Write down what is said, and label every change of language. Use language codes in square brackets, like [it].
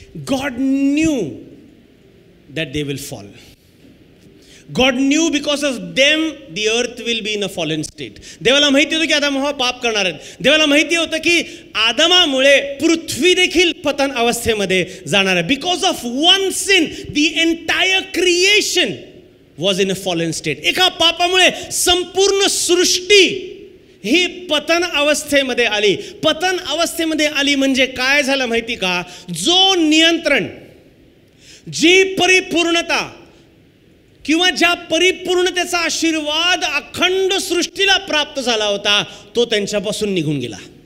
[en] God knew that they will fall. God knew because of them the earth will be in a fallen state. [mr] देवाला माहिती होतं की आदम हव्वा पाप करणार आहेत. देवाला माहिती होतं की आदमामुळे पृथ्वी देखील पतन अवस्थेमध्ये जाणार आहे. [en] Because of one sin the entire creation was in a fallen state. [mr] एका पापामुळे संपूर्ण सृष्टी ही पतन अवस्थेमध्ये आली. पतन अवस्थेमध्ये आली म्हणजे काय झालं माहिती का? जो नियंत्रण, जी परिपूर्णता किंवा ज्या परिपूर्णतेचा आशीर्वाद अखंड सृष्टीला प्राप्त झाला होता तो त्यांच्यापासून निघून गेला.